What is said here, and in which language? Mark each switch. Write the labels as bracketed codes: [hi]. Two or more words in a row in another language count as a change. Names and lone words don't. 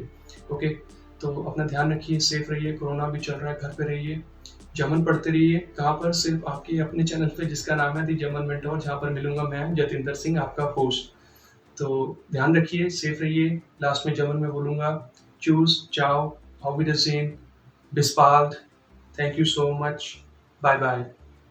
[hi] ओके, तो अपना ध्यान रखिए, सेफ रहिए, कोरोना भी चल रहा है, घर पे रहिए, जर्मन पढ़ते रहिए। कहाँ पर? सिर्फ आपके अपने चैनल पे, जिसका नाम है दी जर्मन मेंटोर, जहाँ पर मिलूंगा मैं, जतिंदर सिंह, आपका होस्ट। तो ध्यान रखिए, सेफ रहिए। लास्ट में जर्मन में बोलूंगा, चूज, चाओ, [de] auf Wiedersehen, bis bald, [en] thank you so much, bye bye.